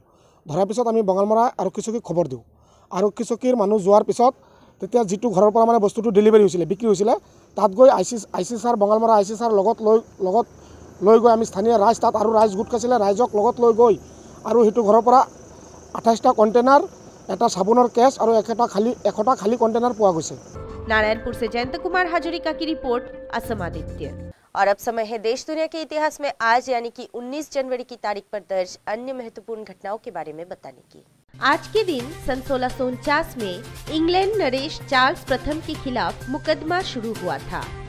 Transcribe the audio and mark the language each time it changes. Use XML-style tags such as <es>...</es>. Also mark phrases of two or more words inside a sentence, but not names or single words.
<as>ধৰাৰ পিছত আমি বঙালমৰা আৰক্ষী চকীক খবৰ দিওঁ। আৰক্ষী চকীৰ মানুহ যোৱাৰ পিছত তেতিয়া যিটো ঘৰৰ পৰা মানে বস্তুটো ডেলিভাৰী হৈছিলে, বিক্ৰী হৈছিলে, তাত গৈ আই চি ছাৰ, বঙালমৰা আই চি ছাৰ লগত লৈ গৈ আমি স্থানীয় ৰাইজ তাত আৰু ৰাইজ গোট খাইছিলে, ৰাইজক লগত লৈ গৈ আৰু সেইটো ঘৰৰ পৰা 28টা কণ্টেইনাৰ, এটা চাবোনৰ কেছ আৰু 100টা খালী কণ্টেইনাৰ পোৱা গৈছে।</as> <hi>नारायणपुर से जयंत कुमार हाजरिका की रिपोर्ट, असम आदित्य। और अब समय है देश दुनिया के इतिहास में आज यानी कि 19 जनवरी की तारीख पर दर्ज अन्य महत्वपूर्ण घटनाओं के बारे में बताने की। आज के दिन सन 1649 में इंग्लैंड नरेश चार्ल्स प्रथम के खिलाफ मुकदमा शुरू हुआ था।</hi>